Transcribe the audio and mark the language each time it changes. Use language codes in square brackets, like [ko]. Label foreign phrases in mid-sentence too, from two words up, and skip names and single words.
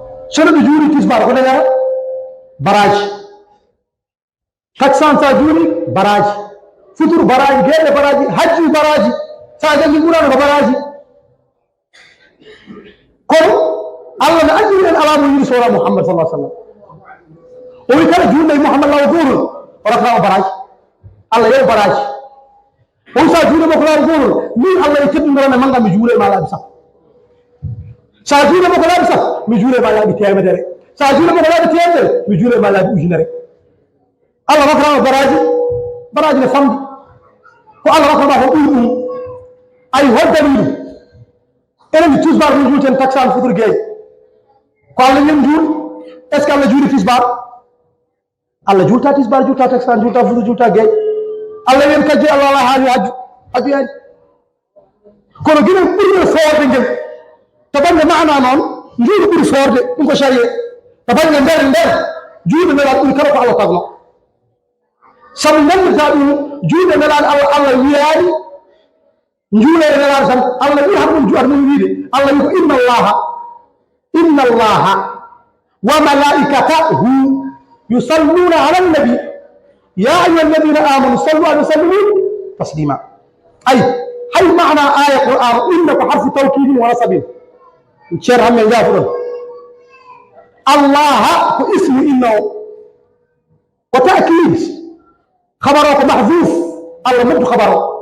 [ff] So neɗɗo juuli tisbaar, ko dañata? Baraji. Taksan sa juuli, baraji. Futuru baraji, geɗe baraji, hajji baraji. Sa jangi Qur'an ko baraji. Kono, Allah ne anndiri en alaa mo yiɗi sora Muhammad [ar] صلى الله عليه وسلم. [ff] O wi kala juulde e Muhammad lawa gootol, o rafna o baraji. Allah yew baraji. O wi sa juulde makko lawa gootol, min Allah e teddundoran e manga mi juule ma laabi sappo. Sa juule makko laabi sappo, mi juule ma laabi temedere. Sa juule makko laabi temedere, mi juule ma laabi ujunere. Allah rafna o baraji, baraji ne famdi. Ko Allah rafna ma ko ɓuri ɗum. Ay, hol dalilu? Enen mi tisbar min juulten taksan futur geey. Ko Allah yen juul, [fr] est ce que [ff] Allah juuli tisbar? Allah juulta tisbar, juulta taksan, juulta futur, juulta geey. Allah yen kajji Allah ala haali hajju, hajju yaani. Kono ginen ɓurno soorde ngel. To bangge maana noon, njuuɗo ɓuri soorde, ɗum ko sariya. To bangge nder, nder, juuɗe nelaɗo ɓuri kala ko Allah tagno. Sabu nganndirta ɗum, juuɗe nelaɗo Allah, Allah wiyaani, njuulere nelaɗo tan, Allah wi har ɗum juuɗe mum wiide. Allah wi ko [ar] إن الله، إن الله وملائكته يصلون على النبي. يا أيها الذين آمنوا صلوا عليه وسلموا تسليما. [ff] Ay, hay maana aya Qur'an, inna ko [ar] حرف توكيد ونصب. [ff] Ceerno Hammet Ndiaye ɗon. Allah ko [ar] اسم إن [ff] o. Ko ta'kid. Khabar o ko mahdhuf. Allah muddu khabar o.